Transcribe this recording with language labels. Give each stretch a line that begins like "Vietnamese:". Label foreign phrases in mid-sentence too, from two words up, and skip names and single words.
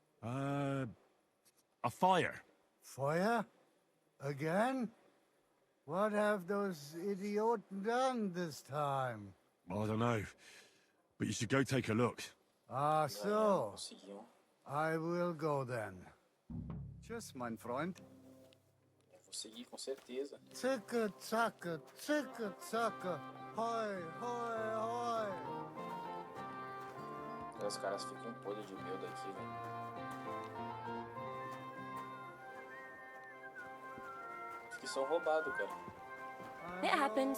English: A fire. Feuer? Again? What have those idiots done this time? I don't know. But you should go take a look. Ah, so.
Portuguese: Conseguiu.
English: I will go then.
German: Tschüss, mein Freund.
Portuguese: Eu vou seguir com certeza.
German: Ticka, zacka, hoi, hoi, hoi.
Portuguese: Os caras ficam podres de medo aqui, velho. Acho que são roubados, cara.
English: It happens.